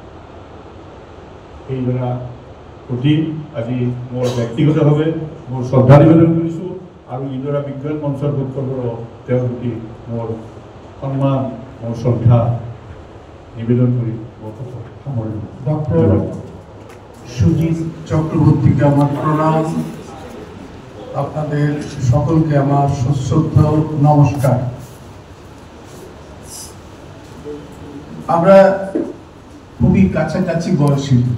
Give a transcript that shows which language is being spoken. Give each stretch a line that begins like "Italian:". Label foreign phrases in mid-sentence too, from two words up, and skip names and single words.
Assamese: সেইজনা প্ৰতি আজি মোৰ ব্যক্তিগতভাৱে মোৰ শ্ৰদ্ধা নিবেদন কৰিছোঁ, আৰু ইডৰা বিজ্ঞান মঞ্চৰ পক্ষৰ পৰা তেওঁৰ প্ৰতি মোৰ সন্মান, মোৰ শ্ৰদ্ধা নিবেদন কৰি মোৰ কথা সামৰিলোঁ।
Bangla: ডক্টর সুজিত চক্রবর্তীকে আমার প্রণাম, আপনাদের সকলকে আমার সশ্রদ্ধ নমস্কার। আমরা খুবই কাছাকাছি বয়সী।